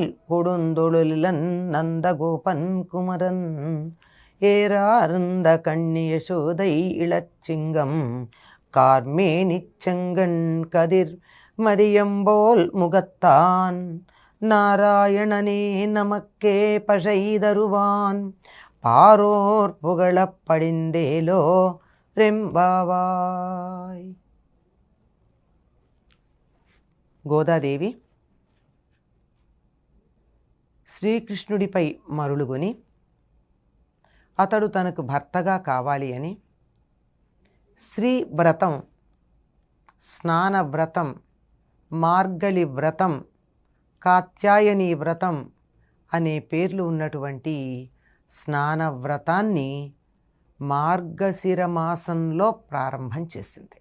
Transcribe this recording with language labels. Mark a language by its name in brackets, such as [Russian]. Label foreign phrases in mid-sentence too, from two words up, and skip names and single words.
[Tamil] கொடுந்தொழிலன் நந்தகோபன் குமரன் ஏறார்ந்த கண்ணியசோதை இளச்சிங்கம் கார்மேனிச்செங்கண் கதிர் மதியம்போல் முகத்தான் நாராயணனே நமக்கே பஷைதருவான் பாரோர் புகழப் படிந்தேலோ రెంబావాయ్. [Telugu] గోదాదేవి శ్రీకృష్ణుడిపై మరులుగొని అతడు తనకు భర్తగా కావాలి అని శ్రీ వ్రతం, స్నాన వ్రతం, మార్గళి వ్రతం, కాత్యాయని వ్రతం అనే పేర్లు ఉన్నటువంటి స్నాన వ్రతాన్ని మార్గశిర మాసంలో ప్రారంభం చేసింది.